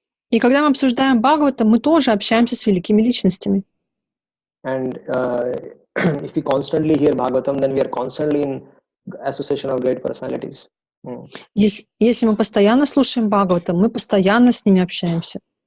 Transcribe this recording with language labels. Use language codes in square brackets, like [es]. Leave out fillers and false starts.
[ru] И когда мы обсуждаем Бхагаватам, мы тоже общаемся с великими личностями. [en] And if we constantly hear Bhagavatam, then we are constantly in association of great personalities. [ru] Если мы постоянно слушаем Бхагаватам, мы постоянно с ними общаемся.